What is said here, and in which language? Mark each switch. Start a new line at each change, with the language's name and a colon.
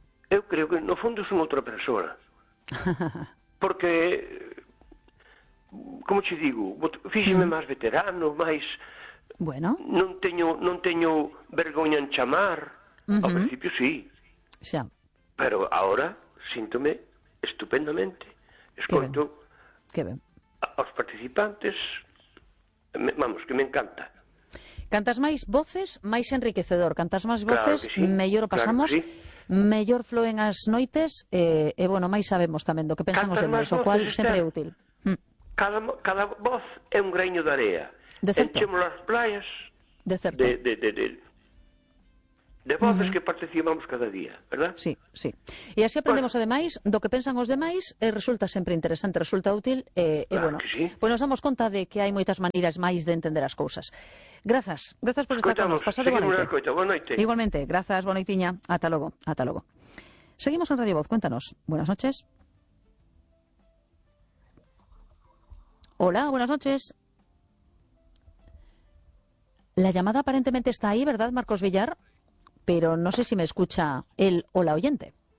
Galician: Eu creo que, no fondo, son outra persoa. Porque, como te digo, fíxeme máis veterano, máis... Bueno. Non teño vergoña en chamar. Uh-huh. Ao principio, sí. Xa. Pero agora, síntome estupendamente. Escoito que ben. Aos participantes. Vamos, que me encanta. Cantas máis voces, máis enriquecedor. Cantas máis voces, claro sí. mellor pasamos, claro sí. mellor floen as noites, bueno, máis sabemos tamén do que pensan os demais, o cual sempre é útil. Cada voz é un greño de area. De certo. Enchemos as playas de certo. De voces que participamos cada día, ¿verdad? Sí, sí. E así aprendemos, bueno, ademais, do que pensan os demais, resulta sempre interesante, resulta útil, claro, bueno. Que sí. Pues nos damos conta de que hai moitas maneiras máis de entender as cousas. Grazas, grazas por estar con nos. Pasade boa noite. Igualmente, grazas, boa noitiña. Ata logo, ata logo.
Spanish: Seguimos en Radio Voz, cuéntanos. Buenas noches. Hola, buenas noches. La llamada aparentemente está ahí, ¿verdad, Marcos Villar? Pero no sé si me escucha él o la oyente.